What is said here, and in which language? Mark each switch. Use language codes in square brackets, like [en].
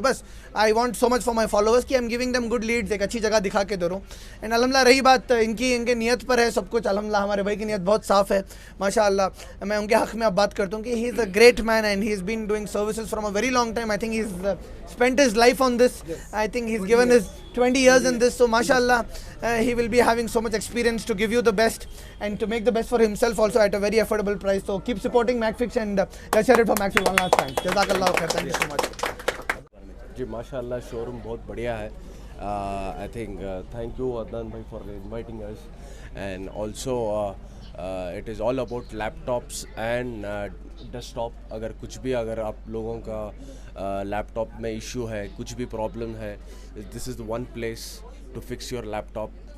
[en] बस I want so much for my followers कि I am giving them good leads, [hi] एक अच्छी जगह दिखा के दे रहा हूँ. एंड अल्हम्दुलिल्लाह रही बात इनके नियत पर है सब कुछ. अल्हम्दुलिल्लाह हमारे भाई की नियत बहुत साफ़ है माशाअल्लाह. मैं उनके हक़ में अब बात करता हूँ कि [en] He is a great man and he is been doing services from a very long time. I think he is spent his life on this. I think he is given his 20 years in this, so mashallah, he will be having so much experience to give you the best and to make the best for himself also at a very affordable price. So keep supporting MacFix, and let's hear it for MacFix one last time. Jazakallah khair. Thank you so much. [hi] जी माशाल्लाह showroom बहुत बढ़िया है. [en] I think thank you Adnan भाई for inviting us, and also it is all about laptops and desktop. [hi] अगर आप लोगों का laptop में इशू है, कुछ भी प्रॉब्लम है, [en] This is the one place to fix your laptop.